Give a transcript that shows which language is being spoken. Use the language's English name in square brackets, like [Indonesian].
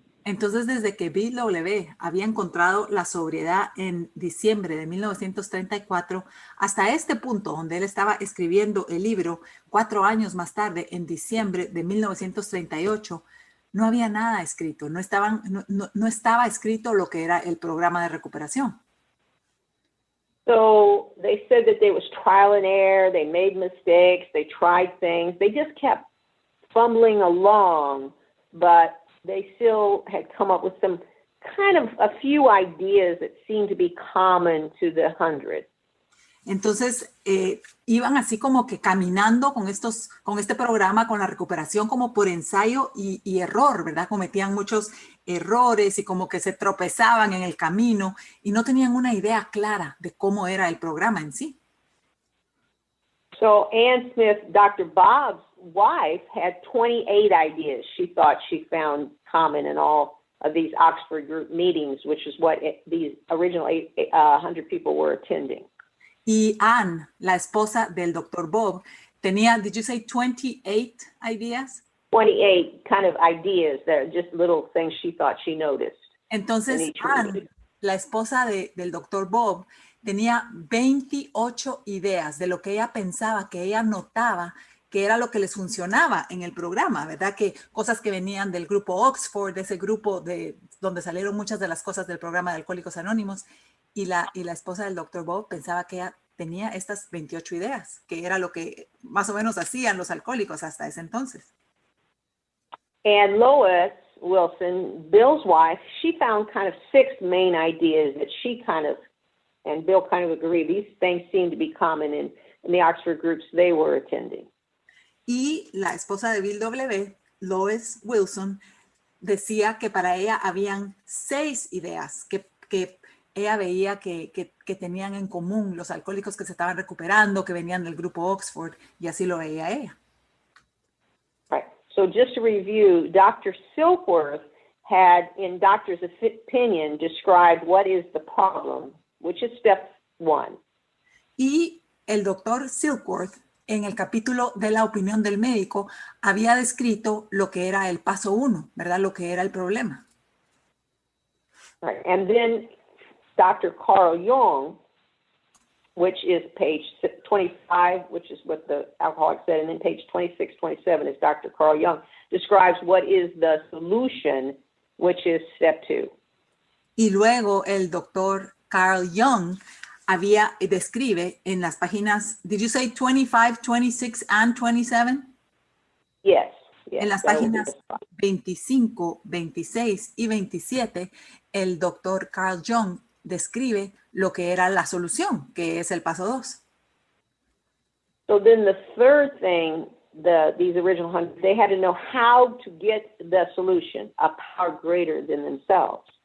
[Spanish] Entonces, desde que Bill W. había encontrado la sobriedad en diciembre de 1934, hasta este punto donde él estaba escribiendo el libro 4 años más tarde, en diciembre de 1938, no había nada escrito, no estaba escrito lo que era el programa de recuperación. [English] So they said that there was trial and error, they made mistakes, they tried things, they just kept fumbling along, but they still had come up with some kind of a few ideas that seemed to be common to the 100. [Spanish] Entonces, iban así como que caminando con este programa, con la recuperación como por ensayo y error, ¿verdad? Cometían muchos errores y como que se tropezaban en el camino y no tenían una idea clara de cómo era el programa en sí. [English] So Ann Smith, Dr. Bob's wife, had 28 ideas she thought she found common in all of these Oxford group meetings, which is what these original 100 people were attending. [Spanish] Y Ann, la esposa del Dr. Bob, tenía, [English] did you say 28 ideas? 28 kind of ideas that are just little things she thought she noticed. [Spanish] Entonces, Ann, la esposa del Dr. Bob, tenía 28 ideas de lo que ella pensaba, que ella notaba que era lo que les funcionaba en el programa, ¿verdad? Que cosas que venían del grupo Oxford, de ese grupo donde salieron muchas de las cosas del programa de Alcohólicos Anónimos, y la esposa del Dr. Bob pensaba que ella tenía estas 28 ideas, que era lo que más o menos hacían los alcohólicos hasta ese entonces. [English] And Lois Wilson, Bill's wife, she found kind of 6 main ideas that she kind of, and Bill kind of agreed, these things seem to be common in the Oxford groups they were attending. [Spanish] Y la esposa de Bill W., Lois Wilson, decía que para ella habían 6 ideas que ella veía que tenían en común los alcohólicos que se estaban recuperando, que venían del grupo Oxford, y así lo veía ella. [English] Right. So just to review, Dr. Silkworth had, in doctor's opinion, described what is the problem, which is step 1. [Spanish] Y el doctor Silkworth, en el capítulo de la opinión del médico, había descrito lo que era el paso 1, ¿verdad? Lo que era el problema. [English] Right. And then Dr. Carl Jung, which is page 25, which is what the alcoholic said, and then page 26, 27 is Dr. Carl Jung, describes what is the solution, which is step 2. [Spanish] Y luego el doctor Carl Jung describe en las páginas, [English] did you say 25, 26, and 27? Yes. [Spanish] En las páginas 25, 26 y 27, el doctor Carl Jung describe lo que era la solución, que es el paso 2. [English] So then the third thing, these original 100, they had to know how to get the solution, a power greater than themselves.